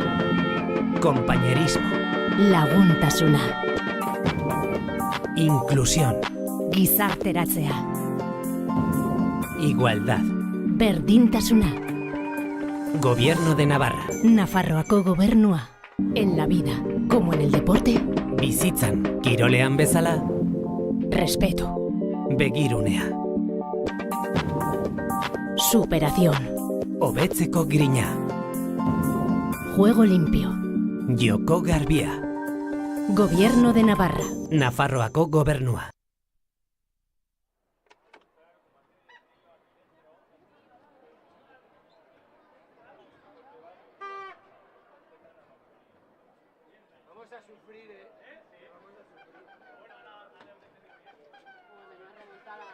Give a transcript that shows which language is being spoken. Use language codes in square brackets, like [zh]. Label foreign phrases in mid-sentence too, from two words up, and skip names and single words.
[es] compañerismo, [eu] laguntasuna, [es] inclusión, [eu] gizarteratzea, [es] igualdad. [eu] berdintasuna, [es] Gobierno de Navarra. [eu] Nafarroako gobernua. [es] En la vida, como en el deporte. [eu] Bizitzan, kirolean bezala, [es] Respeto. [eu] begirunea. [es] Superación. [eu] Hobetzeko grina. [es] Juego limpio. [eu] Joko garbia. [es] Gobierno de Navarra. [eu] Nafarroako gobernua. [es] Vamos a sufrir, Vamos a sufrir. Menuda remontada.